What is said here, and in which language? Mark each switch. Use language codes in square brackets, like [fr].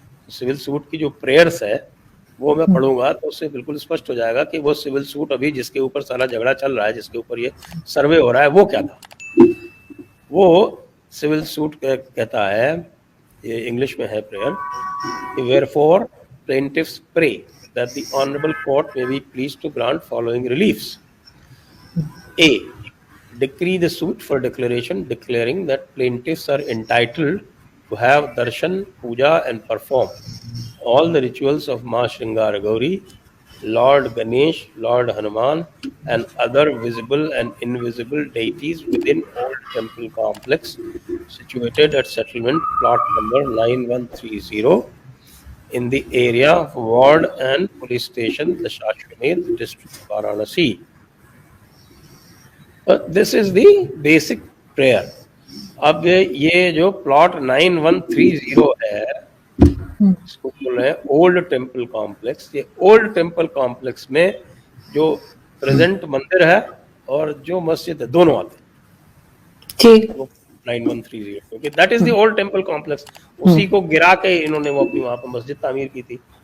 [hi] Civil suit की जो prayers है वो मैं पढ़ूंगा तो उससे बिल्कुल स्पष्ट हो जाएगा कि वो सिविल सूट अभी जिसके ऊपर सारा झगड़ा चल रहा है, जिसके ऊपर ये सर्वे हो रहा है, वो क्या था। वो सिविल सूट कहता है, ये इंग्लिश में है prayer, [en] Wherefore plaintiffs pray that the honorable court may be pleased to grant following reliefs. A. Decree the suit for declaration declaring that plaintiffs are entitled to have darshan, puja and perform all the rituals of Ma Shringara Gauri, Lord Ganesh, Lord Hanuman and other visible and invisible deities within old temple complex situated at settlement plot number 9130 in the area of ward and police station Dashashwamedh, district of Varanasi. This is the basic prayer. [hi] अब ये जो plot 9130 है, इसको बोल रहे हैं old temple complex. ये old temple complex में जो प्रेजेंट मंदिर है और जो मस्जिद है दोनों आते हैं। ठीक। 9130 क्योंकि [en] That is the old temple complex. [hi] उसी को गिरा के इन्होंने वो अपनी वहां पर मस्जिद तामीर की थी।